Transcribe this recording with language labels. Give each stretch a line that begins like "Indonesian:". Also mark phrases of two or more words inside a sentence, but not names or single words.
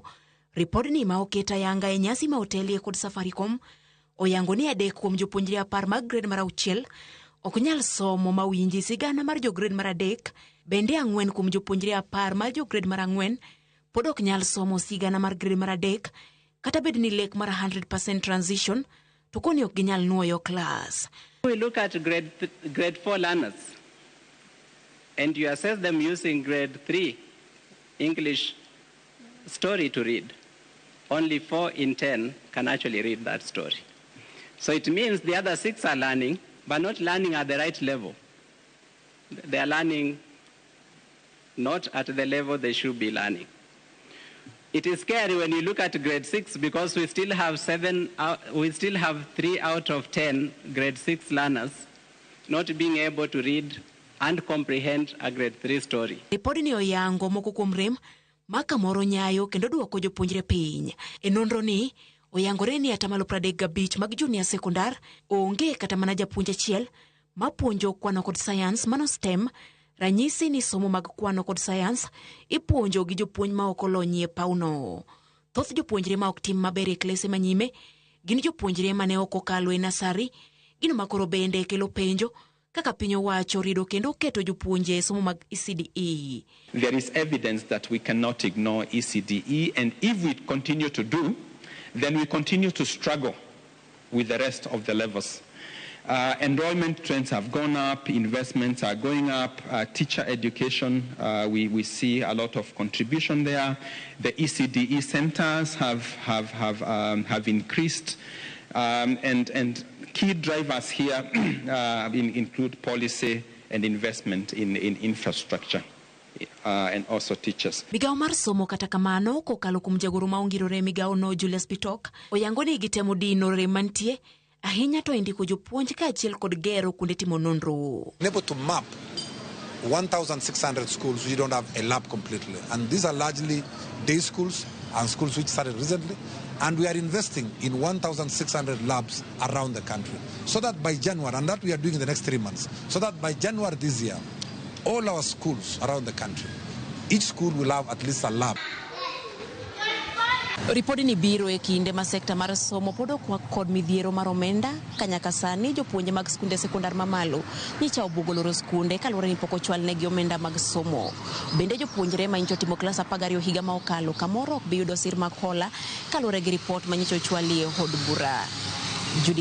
Luo (Kenya and Tanzania): Ripodni ma oketa yanga e nyasi ma otelie kod Safaricom oyango ni adek kuom jopuonjre 10 mag grade mar 6 ok nyal somo mawinji sigana mar jo grade mar 3 bende 4 kuom jopuonjre 10 mar jo grade mar 4 pod ok nyal somo sigana mar grade mar 3 kata bed ni lek mar 100% transition to koni ok ginyal nuoyo class.
English: We look at grade 4 learners and you assess them using grade 3 English story to read. Only 4 in 10 can actually read that story. So it means the other 6 are learning, but not learning at the right level. They are learning not at the level they should be learning. It is scary when you look at grade 6 because we still have 3 out of 10 grade 6 learners not being able to read and comprehend a grade 3 story.
Luo (Kenya and Tanzania): Ripodi ni oyango moko kuom rem maka moro nyayo kendo duoko jopuonjre piny. E nonro ni oyangore ni atamalo 35 mag junior sekondar onge kata mana japuonj achiel mapuonjo kwano kod science mano STEM. Ranyisi ni somo mag kwano kod science ipuonjo gi jopuonj ma ok olonyie pauno. Thoth jopuonjre ma ok tim maber e klase manyime gin jopuonjre mane ok okalo e nasari gino makoro bende kelo penjo kaka piny owacho rido kendo keto jopuonje somo mag ECDE.
English: There is evidence that we cannot ignore ECDE, and if we continue to do, then we continue to struggle with the rest of the levels. Enrollment trends have gone up, investments are going up, teacher education, we see a lot of contribution there. The ECDE centers have increased, and key drivers here include policy and investment in infrastructure. And also teachers.
Luo (Kenya and Tanzania): Migao mar somo kata kamano kokalo kuom jagoro ma ongirore migao no Julius Pitok oyango ni gitemo dino rem mantie ahinya to indiko jopuonj ka achiel kod gero kuonde timo nonro.
English: Able to map 1,600 schools which don't have a lab completely, and these are largely day schools and schools which started recently, and we are investing in 1,600 labs around the country so that by January, and that we are doing in the next 3 months, so that by January this year all our schools around the country, each school will have at least a lab.
Luo (Kenya and Tanzania): Ripodi ni biro e kinde ma sekta mar somo podo kwa kod midhiero mar omenda kanyaka sani jopuonje mag skunde sekondar mamalo nyicha obugoloro skunde kaluwore ni pok ochwal negi omenda mag somo. Bende jopuonjre ma nyicho timo klas 12 higa ma okalo kamoro ok bi yudo sir makola kaluwore gi report ma nyicho chwalie od bura.